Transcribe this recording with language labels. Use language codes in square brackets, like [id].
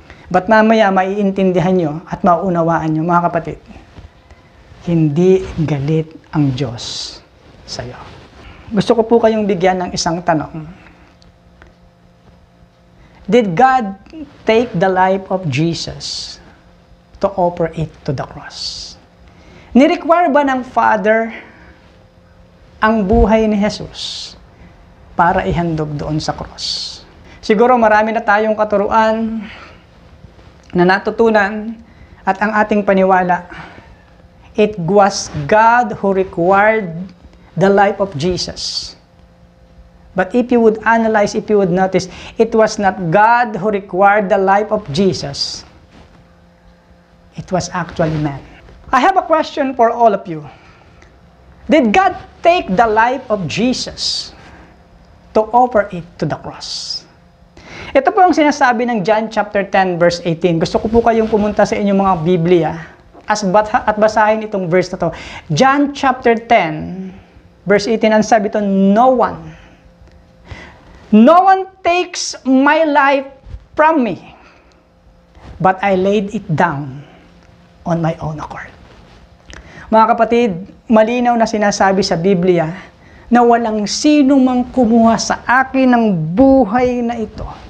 [tl] But mamaya maiintindihan nyo at maunawaan nyo, mga kapatid, hindi galit ang Diyos sa'yo. Gusto ko po kayong bigyan ng isang tanong. [en] Did God take the life of Jesus to offer it to the cross? [tl] Ni-require ba ng Father ang buhay ni Jesus para ihandog doon sa cross? Siguro marami na tayong katuruan na natutunan at ang ating paniwala, [en] it was God who required the life of Jesus. But if you would analyze, if you would notice, it was not God who required the life of Jesus. It was actually man. I have a question for all of you. Did God take the life of Jesus to offer it to the cross? [tl] Ito po ang sinasabi ng John chapter 10 verse 18. Gusto ko po kayong pumunta sa inyong mga Biblia at basahin itong verse na to. [en] John chapter 10 verse 18, [tl] ang sabi ito, [en] no one takes my life from me, but I laid it down on my own accord. [tl] Mga kapatid, malinaw na sinasabi sa Biblia na walang sino mang kumuha sa akin ng buhay na ito.